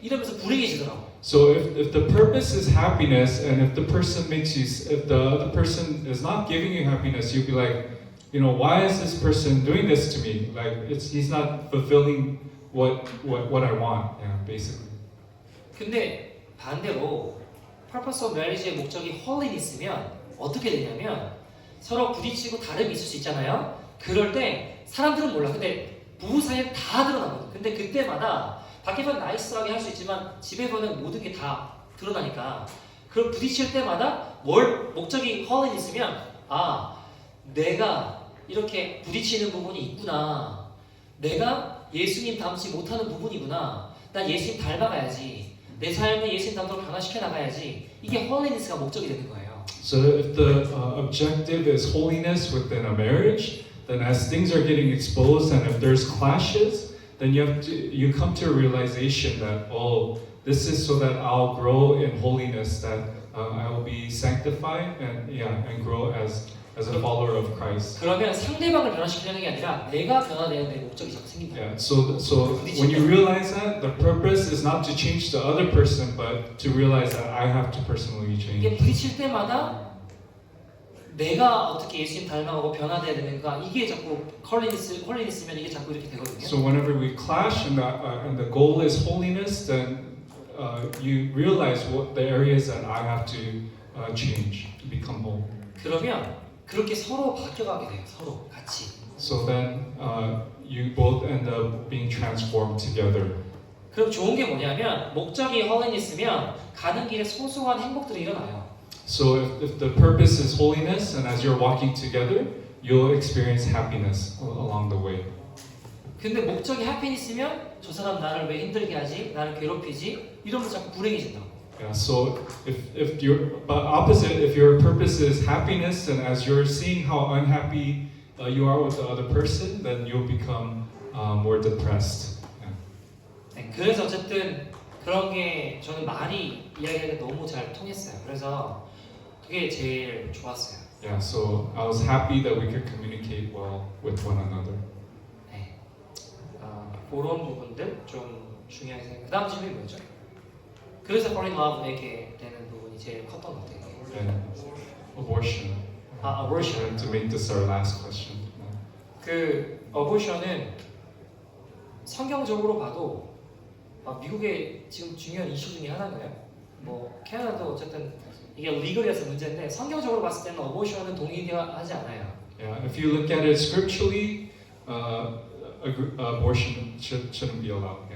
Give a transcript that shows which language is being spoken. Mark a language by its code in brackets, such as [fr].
[ko] 이러면서 불행해지더라고. [en] So if the purpose is happiness, and if the person makes you, if the other person is not giving you happiness, you'll be like, you know, why is this person doing this to me? Like he's not fulfilling what I want. Yeah, basically. [ko] 근데 반대로 [en] purpose of marriage [ko] 의 목적이 holiness면 어떻게 되냐면 서로 부딪히고 다름이 있을 수 있잖아요. 그럴 때 사람들은 몰라. 근데 부부 사이에 다 드러나거든. 근데 그때마다 밖에서는 나이스하게 할 수 있지만 집에서는 모든 게 다 드러나니까 그걸 부딪힐 때마다 목적이 holiness면 내가 이렇게 부딪히는 부분이 있구나. 내가 예수님 닮지 못하는 부분이구나. 난 예수님 닮아가야지. 내 삶을 예수님 닮도록 변화시켜 나가야지. 이게 holiness가 목적이 되는 거예요. [en] So if the objective is holiness within a marriage, then as things are getting exposed and if there's clashes, then you come to a realization that this is so that I'll grow in holiness, that I will be sanctified and grow as a follower of Christ. [ko] 그러면 상대방을 변화시키려는 게 아니라 내가 변화되는 데 목적이 자꾸 생긴다. [en] Yeah. So when you realize that, the purpose is not to change the other person, but to realize that I have to personally change. [ko] 이게 부딪힐 때마다 내가 어떻게 예수님 닮아가고 변화돼야 되는가 이게 자꾸 홀리니스면 이게 자꾸 이렇게 되거든요. [en] So whenever we clash and the goal is holiness, then you realize what the areas that I have to change to become whole. [ko] 그러면 그렇게 서로 바뀌어가게 돼요. 서로 같이. [en] So then you both end up being transformed together. [ko] 그럼 좋은 게 뭐냐면 목적이 홀리니스면 가는 길에 소소한 행복들이 일어나요. [en] So if the purpose is holiness, and as you're walking together, you'll experience happiness along the way. [ko] 근데 목적이 해피니스면 저 사람 나를 왜 힘들게 하지? 나를 괴롭히지? 이러면서 자꾸 불행해진다고. [en] Yeah. So if your purpose is happiness, and as you're seeing how unhappy you are with the other person, then you'll become more depressed. Yeah. [ko] 네, 그래서 어쨌든 그런 게 저는 말이 이야기하기가 너무 잘 통했어요. 그래서 그게 제일 좋았어요. [en] Yeah. So I was happy that we could communicate well with one another. [ko] 네. 그런 부분들 좀 중요하게 생각해요. 다음 질문이 뭐였죠? 그래서 [en] fall in love [ko] 에게 되는 부분이 제일 컸던 것 같아요. [en] And abortion. abortion. To make this our last question. [ko] 그 abortion은 성경적으로 봐도 미국의 지금 중요한 이슈 중에 하나인가요? 뭐 캐나다도 어쨌든 이게 리글이라서 문제인데 성경적으로 봤을 때는 abortion은 동의하지 않아요. [en] Yeah. If you look at it scripturally, abortion shouldn't be allowed.